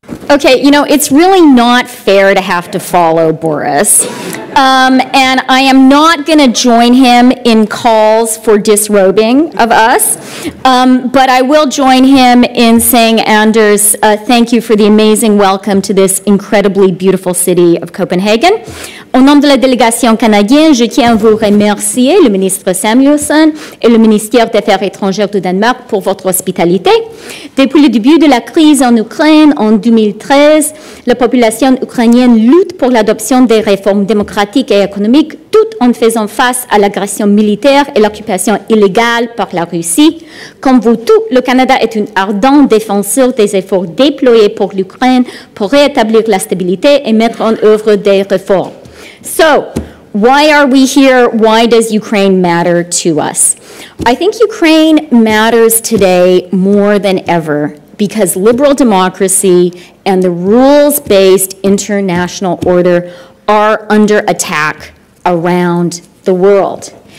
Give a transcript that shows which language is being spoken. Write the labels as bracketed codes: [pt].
[en] Okay, you know, it's really not fair to have to follow Boris. And I am not going to join him in calls for disrobing of us, but I will join him in saying, Anders, thank you for the amazing welcome to this incredibly beautiful city of Copenhagen. [fr] Au nom de la délégation canadienne, je tiens à vous remercier, le ministre Samuelson et le ministère des Affaires étrangères du Danemark, pour votre hospitalité. Depuis le début de la crise en Ukraine en 2013, la population ukrainienne lutte pour l'adoption des réformes démocratiques et économiques, tout en faisant face à l'agression militaire et l'occupation illégale par la Russie. Comme vous tous, le Canada est un ardent défenseur des efforts déployés pour l'Ukraine pour rétablir la stabilité et mettre en œuvre des réformes. [en] So, why are we here? Why does Ukraine matter to us? I think Ukraine matters today more than ever because liberal democracy and the rules-based international order are under attack around the world.